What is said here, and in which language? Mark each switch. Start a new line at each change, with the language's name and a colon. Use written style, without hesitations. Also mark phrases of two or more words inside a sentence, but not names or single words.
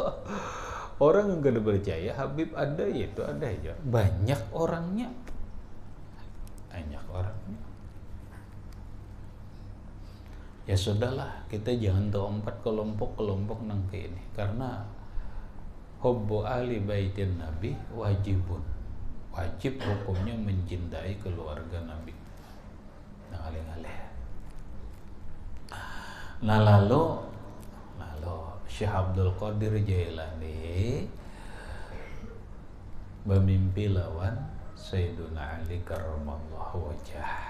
Banjar: Orang yang gak percaya Habib ada, yaitu ada aja. Banyak orangnya. Ya sudahlah, kita jangan tahu 4 kelompok nanti ini, karena
Arabic: حب أهل بيت النبي
Banjar: wajib hukumnya mencintai keluarga Nabi. Nah lalu Syekh Abdul Qadir Jailani bermimpi lawan Sayyiduna Ali
Arabic: كرم الله وجهه.